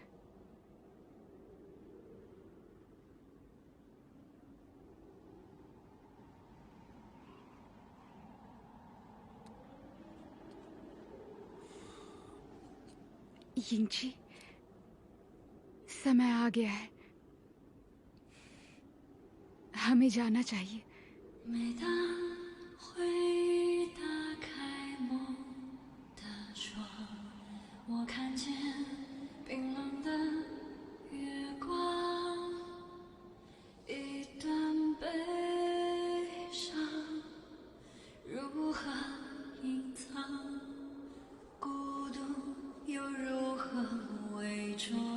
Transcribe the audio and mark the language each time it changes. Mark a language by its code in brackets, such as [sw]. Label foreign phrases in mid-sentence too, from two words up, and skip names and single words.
[hi] यिंगची, समय आ गया है, हमें जाना चाहिए। [zh] 每当会打开梦的窗，我看见冰冷的月光，一段悲伤如何隐藏，孤独又如何伪装？